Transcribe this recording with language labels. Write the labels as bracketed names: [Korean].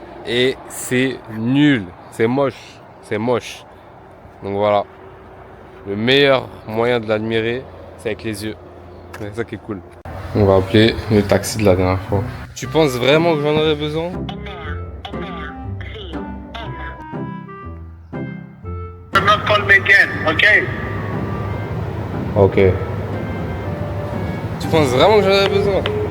[French] Et c'est nul. C'est moche. C'est moche. Donc voilà. Le meilleur moyen de l'admirer, c'est avec les yeux. C'est ça qui est cool. On va appeler le taxi de la dernière fois. Tu penses vraiment que j'en aurais besoin? [English] Do not call me again, okay? Ok. [French] Tu penses vraiment que j'en aurais besoin?